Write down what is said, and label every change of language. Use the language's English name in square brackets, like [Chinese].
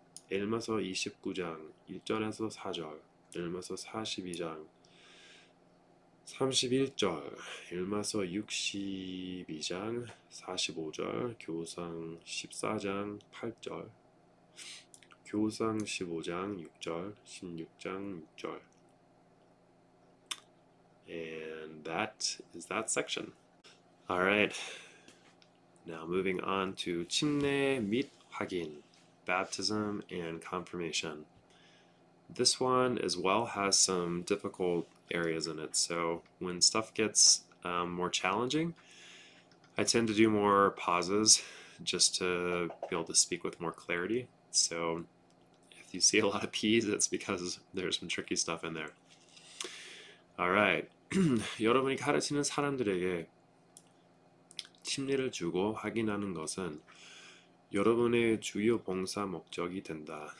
[Korean] 엘마서 29장 1절에서 4절, 엘마서 42장 31절, 엘마서 62장 45절, 교상 14장 8절, 교상 15장 6절, 16장 6절. [English] And that is that section. Alright, now moving on to [Korean] 침례 및 확인, [English] baptism and confirmation. This one as well has some difficult areas in it, so when stuff gets more challenging, I tend to do more pauses just to be able to speak with more clarity. So if you see a lot of P's, it's because there's some tricky stuff in there. [Korean] Alright, 여러분이 가르치는 사람들에게 침례를 주고 확인하는 것은 여러분의 주요 봉사 목적이 된다.